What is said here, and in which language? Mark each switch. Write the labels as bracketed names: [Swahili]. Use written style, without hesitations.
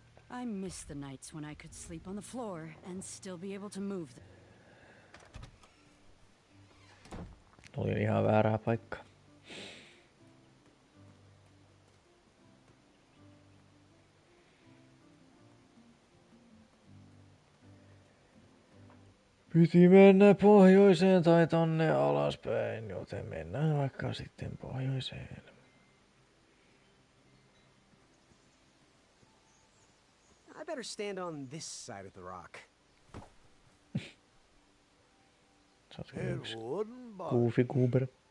[English] I miss the nights when I could sleep on the floor and still be able to move. [Finnish] Oli ihan väärää paikkaa. Piti mennä pohjoiseen tai tonne alaspäin, joten mennään vaikka sitten pohjoiseen. [English] I better stand on this side of the rock. It wouldn't bother Goofy me. goober.